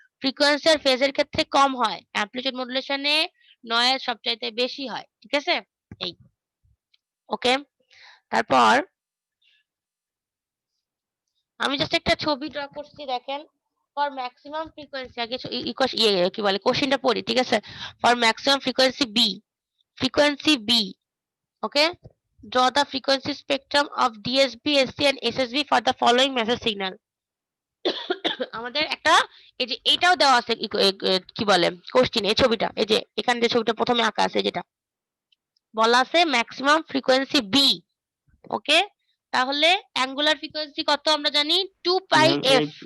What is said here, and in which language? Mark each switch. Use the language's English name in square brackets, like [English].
[Bangla] Frequency আর ফেজের ক্ষেত্রে কম হয়, অ্যামপ্লিটিউড মডুলেশনে নয়েজ সবচাইতে বেশি হয়, ঠিক আছে। এই ওকে। তারপর আমি জাস্ট একটা ছবি ড্র করছি, দেখেন। [English] for maximum frequency, [Bangla] আগে কি বলে কোশ্চেনটা পড়ি, ঠিক আছে। [English] For maximum frequency B, okay, draw the frequency spectrum of DSB, SC and SSB for the following message signal. [Bangla] আমাদের একটা এই যে এইটাও দেওয়া আছে কি বলে কোশ্চেন এই ছবিটা এই যে এখানে যে ছবিটা প্রথমে আঁকা আছে যেটা বলা আছে ম্যাক্সিমাম ফ্রিকোয়েন্সি বি ওকে তাহলে অ্যাঙ্গুলার ফ্রিকোয়েন্সি কত আমরা জানি 2 পাই [English] ma'am F